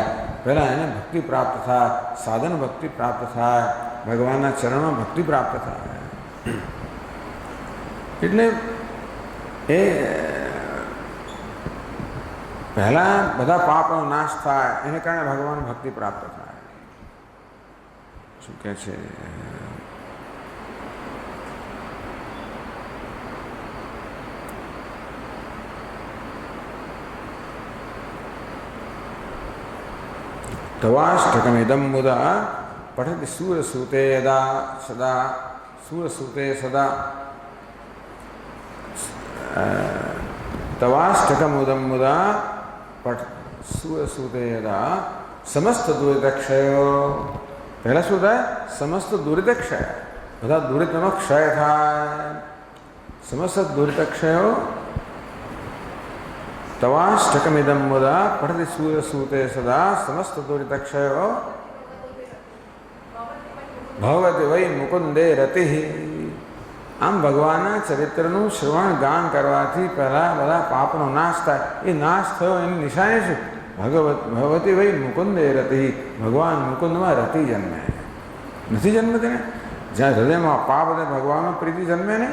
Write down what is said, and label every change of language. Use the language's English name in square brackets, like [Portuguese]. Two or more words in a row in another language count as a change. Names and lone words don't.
[Gujarati] પહેલાં એને ભક્તિ પ્રાપ્ત થાય, સાધન ભક્તિ પ્રાપ્ત થાય, ભગવાનના ચરણમાં ભક્તિ પ્રાપ્ત થાય. એટલે એ પહેલાં બધા પાપનો નાશ થાય, એને કારણે ભગવાન ભક્તિ પ્રાપ્ત થાય. શું કહે છે? [Sanskrit] तवाष्टकमिदं मुदा पठति सूरसूते यदा सदा सूरसूते सदा तवाष्टकमुदं मुदा पठ सूरसूते यदा समस्त दुरितक्षयो. [Gujarati] પહેલાં શું થાય? સમસ્ત દુરિતક્ષય, બધા દુરિતનો ક્ષય થાય. [Sanskrit] समस्त दुरितक्षयो तवाष्टकमिदं मुदा पठति सूरसूते सदा समस्त दुरितक्षयो भवति वै मुकुंदे रतिः. [Gujarati] આમ ભગવાનના ચરિત્રનું શ્રવણ ગાન કરવાથી પહેલાં બધા પાપનો નાશ થાય. એ નાશ થયો એની નિશાની શું? [Sanskrit] भगवती वै मुकुंदे रतिः. [Gujarati] ભગવાન મુકુંદમાં રતિ જન્મે. નથી જન્મતી ને? જ્યાં હૃદયમાં પાપ હોય ભગવાનમાં પ્રીતિ જન્મે ને.